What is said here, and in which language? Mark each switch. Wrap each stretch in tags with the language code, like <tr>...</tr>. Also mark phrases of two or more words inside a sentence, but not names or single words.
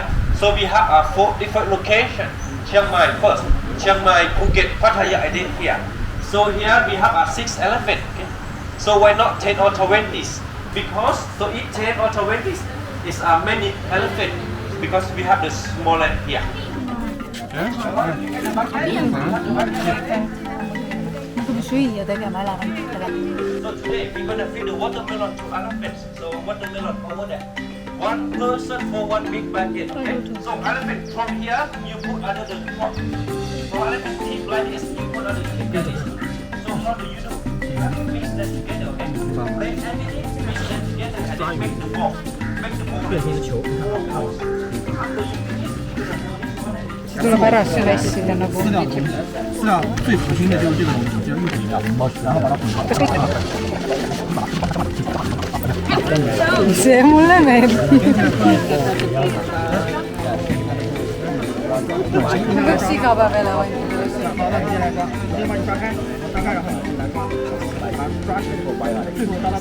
<en>So we have 4 different locations. Chiang Mai first, Chiang Mai, Phuket, Pattaya, I did here. So here we have 6 elephants. Okay? So why not 10 or 20s? Because so each 10 or 20s is many elephants because we have the smaller here.</en> <et>nagu süüa tegema elevantidele.</et> <en>So today we're gonna feed the watermelon to elephants. So watermelon over there. 1 person for 1 big bucket. Okay? So elephant from here you put under the crop. So elephant teeth like this you put under the teeth like this. So how do you do? You have to mix them together. Okay? Blend everything, mix them together, and then make the ball. Make the ball. After you finish, tuleb ära süvessida nagu.</en> <zh>是啊，最核心的就是这个东西，就是玉米料，然后把它混合。</zh> <et>see mulle meeldib. peaks iga päev elevantidele sööma.</et>